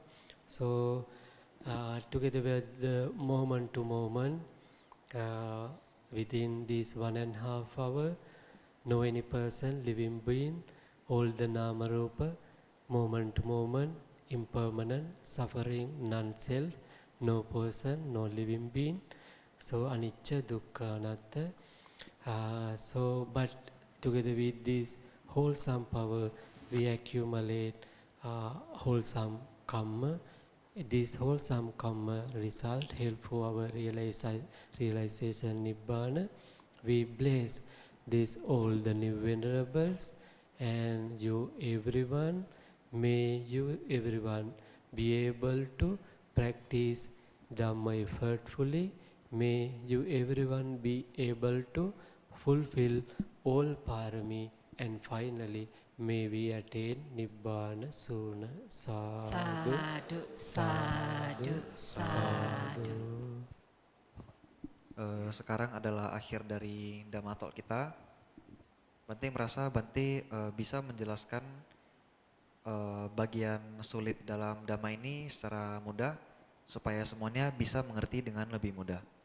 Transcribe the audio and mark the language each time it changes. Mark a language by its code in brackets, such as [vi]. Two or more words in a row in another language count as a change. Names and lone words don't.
[en] So together with the moment to moment, within this 1.5 hour, no any person, living being, all the [pi] nama rupa, [en] moment to moment, impermanent, suffering, non-self, no person, no living being. [pi] So anicca, dukkha, anatta. [en] But together with this wholesome power, we accumulate wholesome karma. This wholesome karma result help for our realization nibbana. We bless this all the new venerables, and you everyone, may you everyone be able to practice Dhamma effortfully. May you everyone be able to fulfill all parami, and finally may we attain Nibbana soon. [pi] Sadhu, Sadhu, sadhu, sadhu. [id] Sekarang adalah akhir dari Dhamma Talk kita. Bante merasa Bante bisa menjelaskan bagian sulit dalam Dhamma ini secara mudah supaya semuanya bisa mengerti dengan lebih mudah.